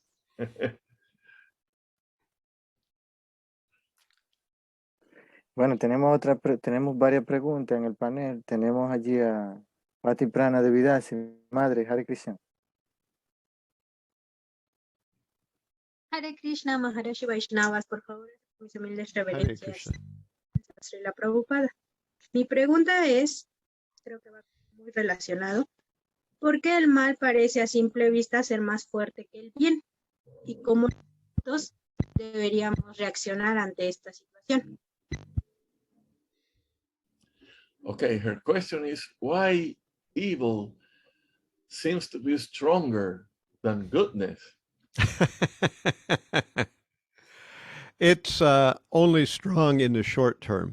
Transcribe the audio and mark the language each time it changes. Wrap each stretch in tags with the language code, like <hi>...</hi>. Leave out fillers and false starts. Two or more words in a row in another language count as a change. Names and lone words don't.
<es>Bueno, tenemos varias preguntas en el panel. Tenemos allí a Pati Prana de Vidasi, madre,</es> <sa>Hare Krishna. Hare Krishna, Maharashi Vaishnavas,</sa> <es>por favor, mis humildes</es> <sa>Hare</sa> <es>reverencias. Krishna. Srila Prabhupada. Mi pregunta es, creo que va muy relacionado, ¿por qué el mal parece a simple vista ser más fuerte que el bien? ¿Y cómo nosotros deberíamos reaccionar ante esta situación?</es> <en>Okay, her question is why evil seems to be stronger than goodness. It's only strong in the short term.</en>